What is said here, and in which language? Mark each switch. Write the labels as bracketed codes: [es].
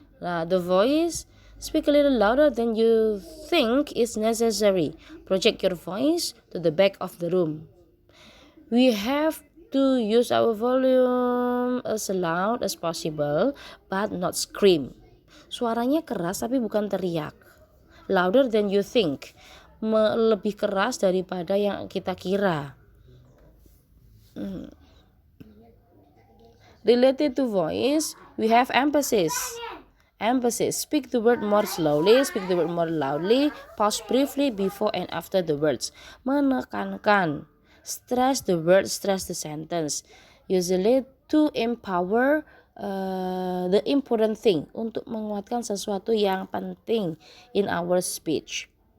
[en] The voice, speak a little louder than you think is necessary. Project your voice to the back of the room. We have to use our volume as loud as possible, but not scream. [id] Suaranya keras tapi bukan teriak. [en] Louder than you think. [id] Lebih keras daripada yang kita kira. [en] Related to voice, we have emphasis. Emphasis. Speak the word more slowly, speak the word more loudly, pause briefly before and after the words. [id] Menekankan. [en] Stress the word, stress the sentence. Usually to empower the important thing. [id] Untuk menguatkan sesuatu yang penting [en] in our speech.